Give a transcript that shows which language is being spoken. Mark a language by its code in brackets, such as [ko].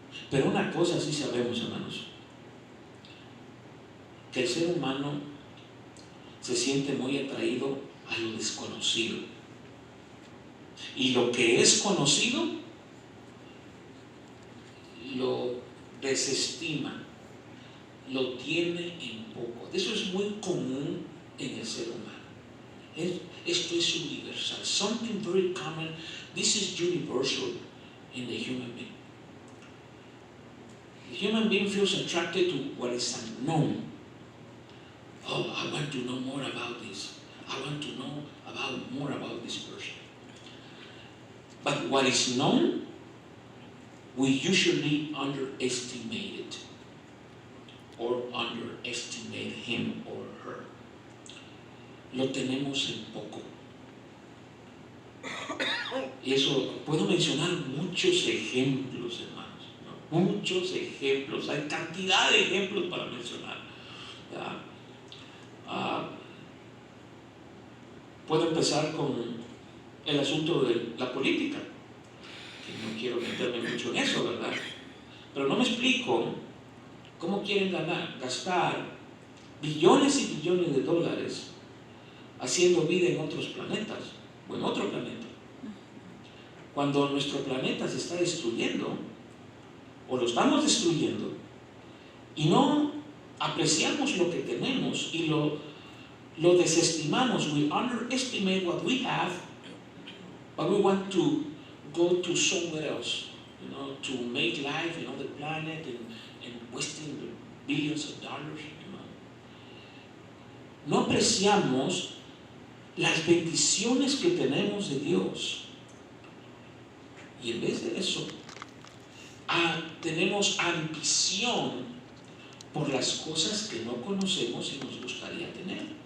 [es] Pero una cosa sí sabemos, hermanos, que el ser humano se siente muy atraído a lo desconocido. Y lo que es conocido lo desestima, lo tiene en poco. Eso es muy común en el ser humano. Esto es universal. [en] Something very common. This is universal in the human being. The human being feels attracted to what is unknown. Oh, I want to know more about this. I want to know more about this person. But what is known, we usually underestimate it, or underestimate him or her. [es] Lo tenemos en poco. Y eso, puedo mencionar muchos ejemplos, hermanos, ¿no? Muchos ejemplos, hay cantidad de ejemplos para mencionar. Puedo empezar con el asunto de la política, que no quiero meterme mucho en eso, ¿verdad? Pero no me explico cómo quieren gastar billones y billones de dólares haciendo vida en otros planetas o en otro planeta, cuando nuestro planeta se está destruyendo o lo estamos destruyendo y no apreciamos lo que tenemos y lo desestimamos. [en] We underestimate what we have, but we want to go to somewhere else, to make life in other planet and wasting billions of dollars. [es] No apreciamos las bendiciones que tenemos de Dios. Y en vez de eso, tenemos ambición por las cosas que no conocemos y nos gustaría tener.